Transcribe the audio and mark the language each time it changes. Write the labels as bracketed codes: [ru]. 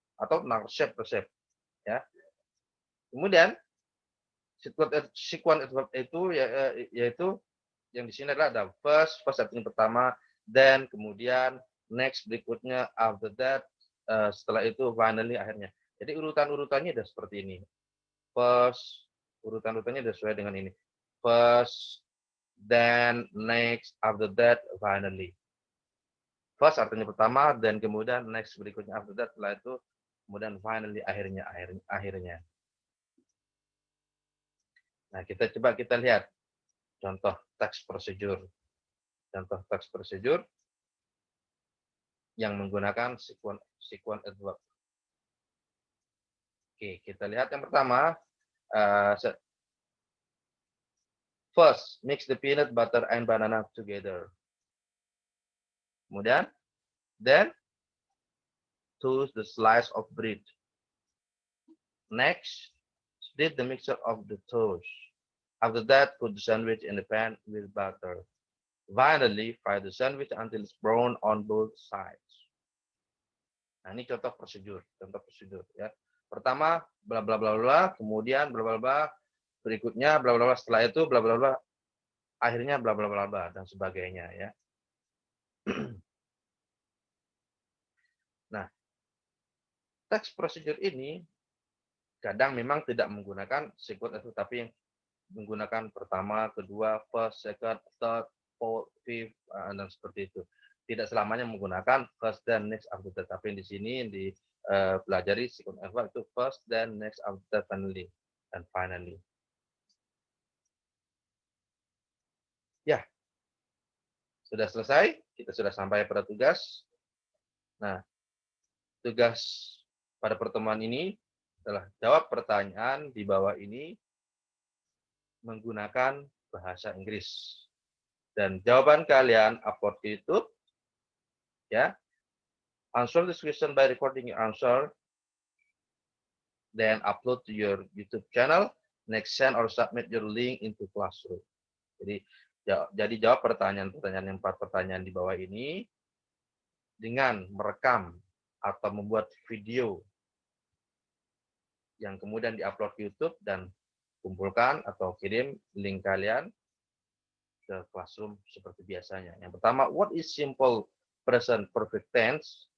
[id] Atau tentang resep-resep. Ya. Kemudian, sequence adverb itu yaitu yang di sini adalah ada [en] first [id] artinya pertama, [en] then, [id] kemudian, [en] next, [id] berikutnya, [en] after that, [id] setelah itu, [en] finally, [id] akhirnya. Jadi urutan-urutannya sudah seperti ini. [en] First, [id] urutan-urutannya sudah sesuai dengan ini. [en] First, then, next, after that, finally. [id] First artinya pertama, then kemudian next berikutnya, after that, setelah itu, kemudian finally, akhirnya. Nah, kita lihat contoh teks prosedur. Contoh teks prosedur yang menggunakan sequence adverb. Oke, kita lihat yang pertama. [en] First, mix the peanut butter and banana together. [id] Kemudian, [en] then, toast the slice of bread. Next, split the mixture of the toast. After that, put the sandwich in the pan with butter. Finally, fry the sandwich until it's brown on both sides. [id] Nah, ini contoh prosedur ya. Pertama, bla bla bla bla, kemudian bla bla bla, berikutnya bla bla bla, setelah itu bla bla bla, akhirnya bla bla bla bla, dan sebagainya ya. Nah, teks prosedur ini kadang memang tidak menggunakan sequence adverb, tapi yang menggunakan pertama, kedua, [en] first, second, third, fourth, fifth, [id] dan seperti itu. Tidak selamanya menggunakan [en] first, then, next, after that. [id] Tapi di sini dipelajari sequence adverb itu [en] first, then, next, after that, finally. And finally. [id] Ya, sudah selesai. Kita sudah sampai pada tugas. Nah, tugas pada pertemuan ini adalah jawab pertanyaan di bawah ini menggunakan bahasa Inggris. Dan jawaban kalian upload ke YouTube. Ya. [en] Answer this question by recording your answer. Then upload to your YouTube channel. Next, send or submit your link into Classroom. [id] Jadi jawab pertanyaan-pertanyaan yang 4 pertanyaan di bawah ini dengan merekam atau membuat video yang kemudian diupload ke YouTube dan kumpulkan atau kirim link kalian ke Classroom seperti biasanya. Yang pertama, [en] what is simple present perfect tense?